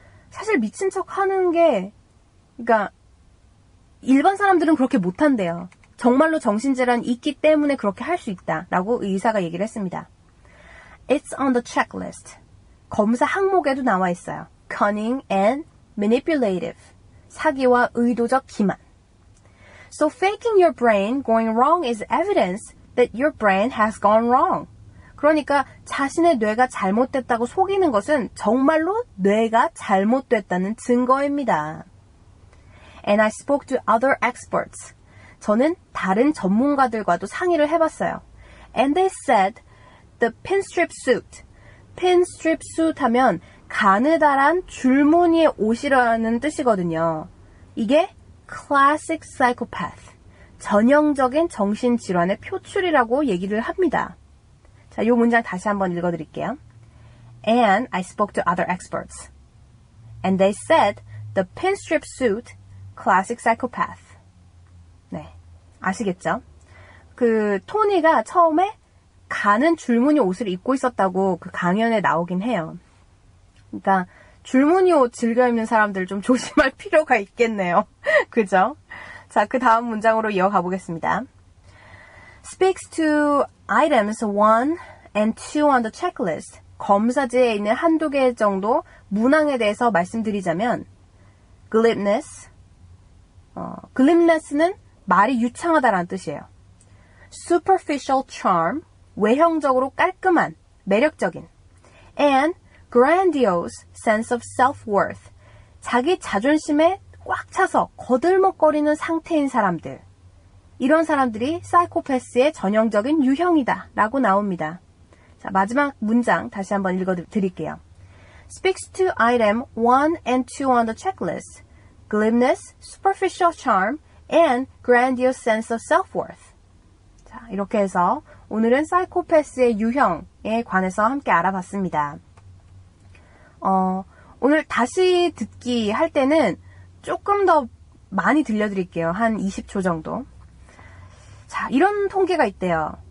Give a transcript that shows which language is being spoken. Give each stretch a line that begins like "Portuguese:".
Korean: 사실 미친 척 하는 게, 그러니까 일반 사람들은 그렇게 못한대요. 정말로 정신질환이 있기 때문에 그렇게 할 수 있다라고 의사가 얘기를 했습니다.
English: It's on the checklist.
Korean: 검사 항목에도 나와 있어요.
English: Cunning and manipulative.
Korean: 사기와 의도적 기만.
English: So faking your brain going wrong is evidence that your brain has gone wrong.
Korean: 그러니까 자신의 뇌가 잘못됐다고 속이는 것은 정말로 뇌가 잘못됐다는 증거입니다.
English: And I spoke to other experts.
Korean: 저는 다른 전문가들과도 상의를 해봤어요.
English: And they said the pinstrip suit.
Korean: pinstrip suit 하면 가느다란 줄무늬의 옷이라는 뜻이거든요.
English: 이게 classic psychopath.
Korean: 전형적인 정신질환의 표출이라고 얘기를 합니다. 자, 이 문장 다시 한번 읽어드릴게요.
English: And I spoke to other experts. And they said the pinstrip suit, classic psychopath.
Korean: 네, 아시겠죠? 그 토니가 처음에 가는 줄무늬 옷을 입고 있었다고 그 강연에 나오긴 해요. 그러니까 줄무늬 옷 즐겨 입는 사람들 좀 조심할 필요가 있겠네요. 그죠? 자, 그 다음 문장으로 이어가 보겠습니다.
English: Speaks to items 1 and 2 on the checklist.
Korean: 검사지에 있는 한두 개 정도 문항에 대해서 말씀드리자면 glibness. glibness는 말이 유창하다라는 뜻이에요.
English: superficial charm.
Korean: 외형적으로 깔끔한, 매력적인.
English: and grandiose sense of self-worth.
Korean: 자기 자존심에 꽉 차서 거들먹거리는 상태인 사람들. 이런 사람들이 사이코패스의 전형적인 유형이다 라고 나옵니다. 자, 마지막 문장 다시 한번 읽어드릴게요.
English: Speaks to item 1 and 2 on the checklist. Glibness, superficial charm, and grandiose sense of self-worth.
Korean: 자, 이렇게 해서 오늘은 사이코패스의 유형에 관해서 함께 알아봤습니다. 오늘 다시 듣기 할 때는 조금 더 많이 들려드릴게요. 한 20초 정도. 자, 이런 통계가 있대요.